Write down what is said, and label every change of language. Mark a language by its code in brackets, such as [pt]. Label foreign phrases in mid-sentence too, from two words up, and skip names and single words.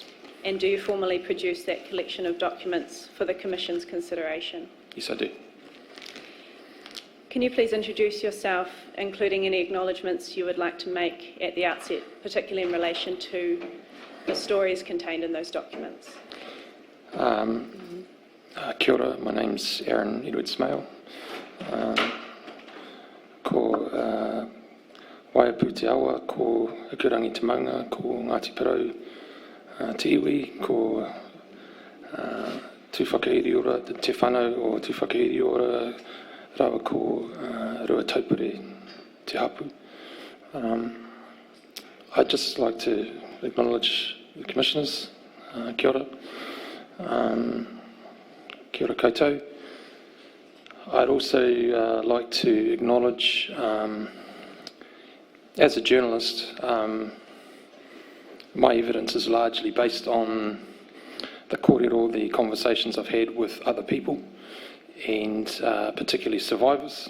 [en] And do you formally produce that collection of documents for the Commission's consideration? Yes, I do. Can you please introduce yourself, including any acknowledgements you would like to make at the outset, particularly in relation to the stories contained in those documents? [mi] Kia ora, [en] my name's Aaron Edward Smale. [mi] Ko Waiapu te awa, ko Ikurangi te maunga, ko Ngāti Parau te iwi, ko tūwhakahiri ora te whanau o tūwhakahiri ora rawa ko rua taupere te hapu. [en] I'd just like to acknowledge the Commissioners. [mi] Kia ora. Kia ora koutou. [en] I'd also like to acknowledge, as a journalist, my evidence is largely based on the kōrero, the conversations I've had with other people, and particularly survivors.